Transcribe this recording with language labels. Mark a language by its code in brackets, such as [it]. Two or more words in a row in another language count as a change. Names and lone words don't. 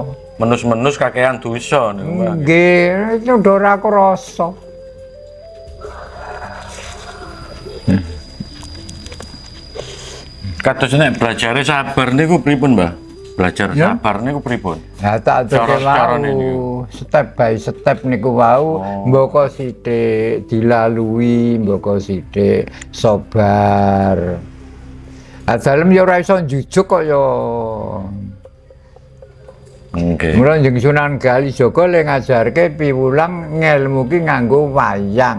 [jv] Menus-menus kakean dosa niku, Mbah. Nggih, itu ora krasa. Kados nek belajare sabar niku pripun, Mbah? Belajar Ya. sabar niku pripun? Ya tak aturke Cara-carane wau, niku. [en] step by step [jv] niku wau, mboko sithik dilalui, mboko sithik sabar. Dalem ya ora iso njujuk kok ya. Nggih. Mula njeng Sunan Kalijaga le ngajarke piwulang ngelmu ki nganggo wayang.